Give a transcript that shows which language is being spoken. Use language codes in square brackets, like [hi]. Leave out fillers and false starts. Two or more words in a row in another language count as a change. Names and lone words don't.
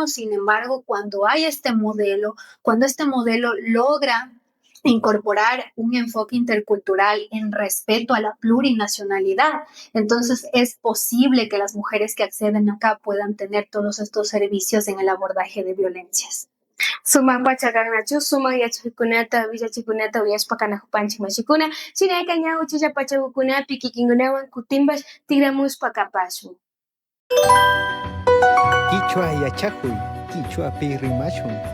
[es] Sin embargo, cuando hay cuando este modelo logra incorporar un enfoque intercultural en respeto a la plurinacionalidad, entonces es posible que las mujeres que acceden acá puedan tener todos estos servicios en el abordaje de violencias. [qu] Sumak pachakanachu, sumak yachakunata, villachikunata, uyashpakana hupanchik mashikuna, chinayka ñawi chilla pachakukunapi kikinkunawan kutimbash tigramushpa kapashun. Quichua yachakuy, quichuapi rimashun.